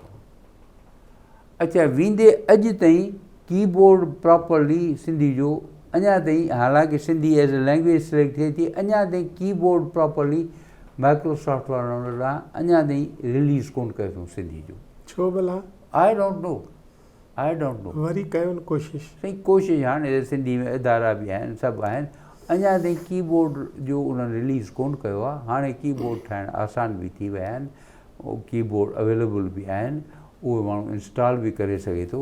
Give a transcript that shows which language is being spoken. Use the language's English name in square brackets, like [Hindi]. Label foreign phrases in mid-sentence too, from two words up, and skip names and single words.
[Sindhi] अच्छा, वेंदे अॼु ताईं [English] keyboard properly [Sindhi] सिंधी जो अञा ताईं, हालांकि [English] Sindhi as a language select [Sindhi] थिए थी, अञा ताईं [English] keyboard properly [Sindhi] माइक्रोसॉफ्ट वारनि ॾांहुं अञा ताईं रिलीज़ कोन कयो अथऊं सिंधी जो। छो भला? [English] I don't know [Sindhi] वरी कयो न कोशिशि। साईं कोशिशि हाणे सिंधी में इदारा बि आहिनि, सभु आहिनि, अञा ताईं कीबोर्ड जो उन्हनि रिलीज़ कोन कयो आहे। हाणे कीबोर्ड ठाहिणु आसान बि थी विया आहिनि, [English] keyboard available [Sindhi] बि आहिनि, उहे माण्हू इंस्टॉल बि करे सघे थो।